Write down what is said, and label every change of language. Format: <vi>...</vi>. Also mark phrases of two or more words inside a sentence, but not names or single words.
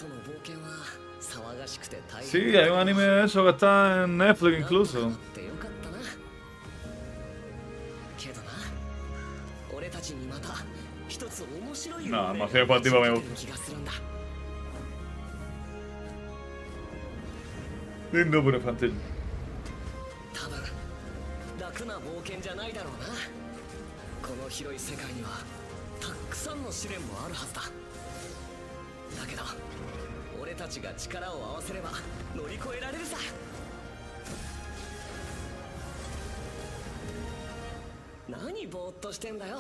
<es>Sí, hay un anime de eso que está en Netflix incluso. No, demasiado deportiva me gusta. Lindo pero infantil.</es> <ja>楽な冒険じゃないだろうな。この広い世界にはたくさんの試練もあるはずだ。だけど俺たちが力を合わせれば乗り越えられるさ。何ぼーっとしてんだよ。</ja>